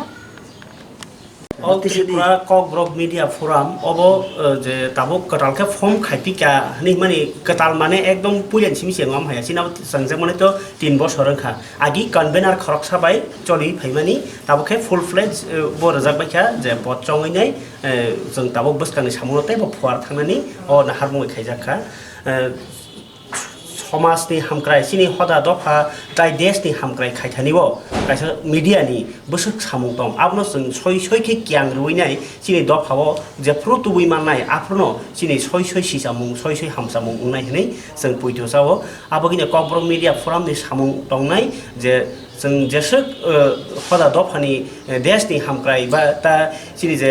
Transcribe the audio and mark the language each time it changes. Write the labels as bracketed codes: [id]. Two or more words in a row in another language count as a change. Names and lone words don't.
[trp] All Tripura Kogborok Media Forum obo je tabuk ketal ke form khaipika ni mani ketal mane ekdom pulen simi sengam haya sina sangjak mane to 3 বছর kha agi convener khoroksa bai choli phaimani tabuk ke [en] full fledged [trp] bo rajak bai kha je pot chongai nai jeng tabuk buskani samuno te bo phuar thangani o na harmoi khaijak kha समाजनि हामक्राय सिनि हदा दफा जाय देशनि हामक्राय खायथानिबो कायसा मिडियानि बोसोक सामुं दं आबनो जों सय सयखे गियान रुइनाय सिनि दफाव जे फ्रुतुबुइ माननाय आफनो सिनि सय सय सिसामुं सय सय हामसामुं उंनाय हनै जों पुइथोसाव आबगिने ककब्रक मिडिया फरामनि सामुं दंनाय जे जों जेसो हदा दफानि देशनि हामक्राय बा ता सिनि